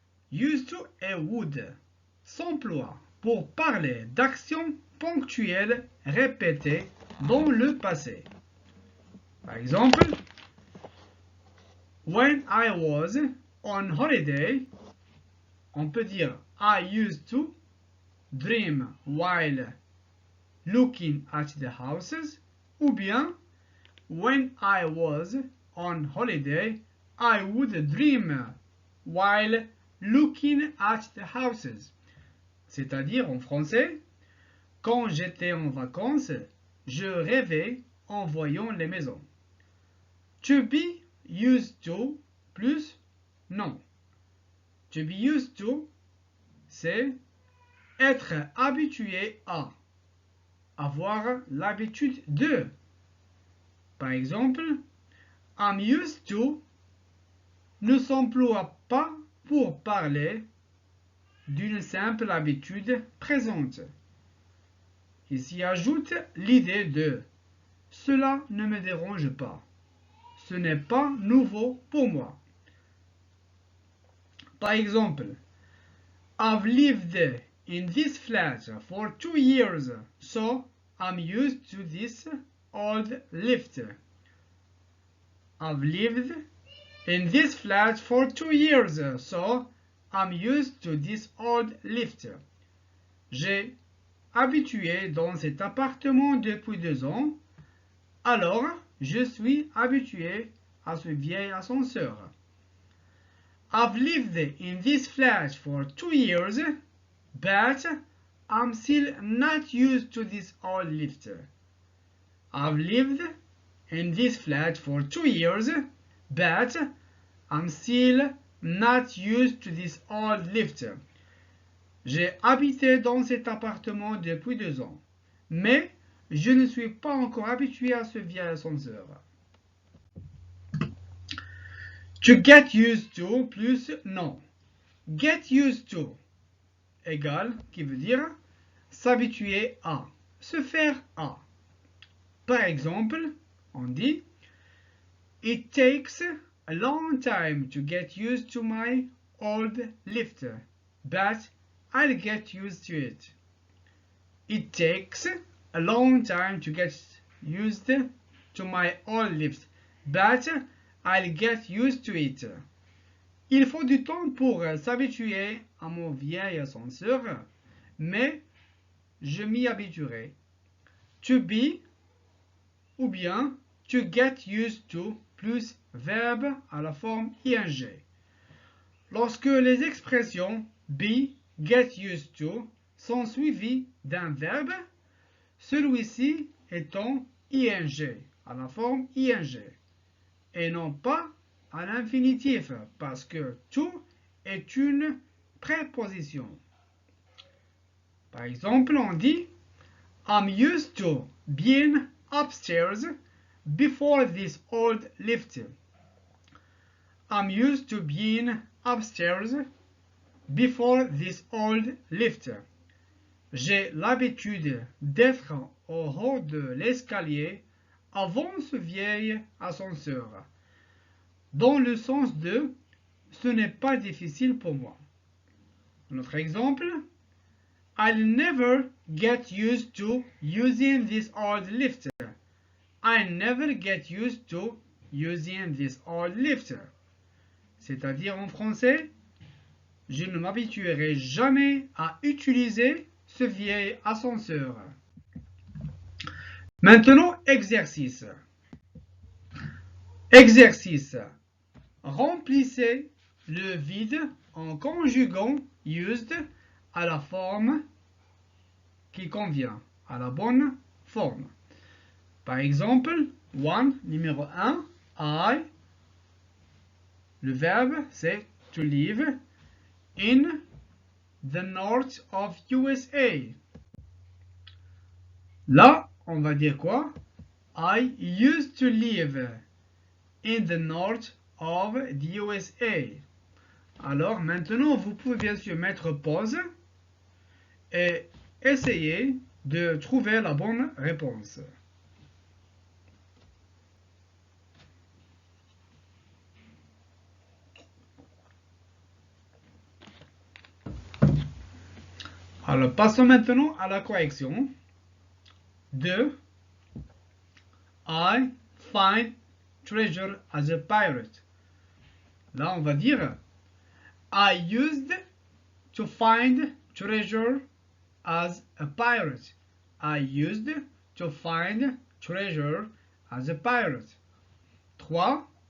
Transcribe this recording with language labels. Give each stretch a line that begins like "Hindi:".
French: Used to et would s'emploient pour parler d'actions ponctuelles répétées dans le passé. Par exemple,
English: when I was on holiday,
French: on peut dire
English: I used to dream while looking at the houses,
French: ou bien
English: when I was on holiday, I would dream while looking at the houses.
French: C'est-à-dire en français, quand j'étais en vacances, je rêvais en voyant les maisons. To be used to plus non. To be used to, c'est être habitué à, avoir l'habitude de. Par exemple, I'm used to ne s'emploie pas pour parler d'une simple habitude présente. Il s'y ajoute l'idée de cela ne me dérange pas. Ce n'est pas nouveau pour moi. Par exemple,
English: I've lived in this flat for 2 years, so I'm used to this old lift. I've lived in this flat for 2 years, so I'm used to this old lift.
French: J'ai habitué dans cet appartement depuis 2 ans, alors je suis habitué à ce vieil ascenseur.
English: I've lived in this flat for 2 years, but I'm still not used to this old lift. I've lived in this flat for 2 years, but I'm still not used to this old lift.
French: J'ai habité dans cet appartement depuis 2 ans, mais je ne suis pas encore habitué à ce vieil ascenseur. To get used to plus non. Get used to égale, qui veut dire s'habituer à, se faire à. Par exemple, on dit
English: It takes a long time to get used to my old lift, but I'll get used to it. It takes a long time to get used to my old lift, but I'll get used to it.
French: Il faut du temps pour s'habituer à mon vieil ascenseur, mais je m'y habituerai. To be ou bien to get used to plus verbe à la forme ing. Lorsque les expressions be, get used to sont suivies d'un verbe, celui-ci étant ing à la forme ing et non pas à l'infinitif parce que to est une préposition. Par exemple, on dit
English: I'm used to being upstairs before this old lift. I'm used to being upstairs before this old lift.
French: J'ai l'habitude d'être au haut de l'escalier avant ce vieil ascenseur. Dans le sens de ce n'est pas difficile pour moi. Notre exemple,
English: I'll never get used to using this old lift. I never get used to using this old lift.
French: C'est-à-dire en français, je ne m'habituerai jamais à utiliser ce vieil ascenseur. Maintenant, exercice. Exercice. Remplissez le vide en conjuguant used à la forme qui convient, à la bonne forme. Par exemple, numéro 1, I. Le verbe, c'est
English: to live in the north of USA.
French: Là, on va dire quoi?
English: I used to live in the north of the USA.
French: Alors, maintenant, vous pouvez bien sûr mettre pause et essayer de trouver la bonne réponse. Alors, passons maintenant à la correction. 2.
English: I find treasure as a pirate.
French: Là, on va dire
English: I used to find treasure as a pirate. I used to find treasure as a pirate. 3.